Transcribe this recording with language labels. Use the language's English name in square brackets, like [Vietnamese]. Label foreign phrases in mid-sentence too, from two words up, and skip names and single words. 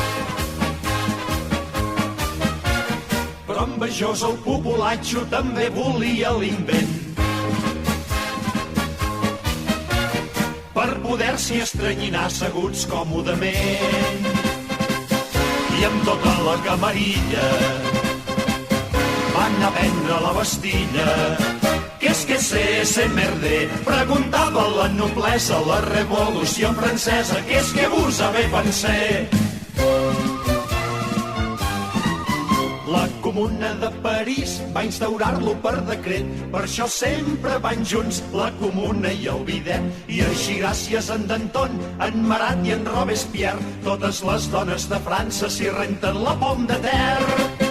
[Catalan] Però envejós el populatxo també volia l'invent, per poder-s'hi estranyinar asseguts còmodament. I amb tota la camarilla van a vendre la Bastilla. [French] Qu'est-ce que c'est merder? [Catalan] Preguntava la noblesa, la revolució francesa. [French] Qu'est-ce que vous avez pensé? [Catalan] La Comuna de París va instaurar-lo per decret, per això sempre van junts la Comuna i el Bidet. I així gràcies a en Danton, en Marat i en Robespierre, totes les dones de França s'hi renten la pom de terra.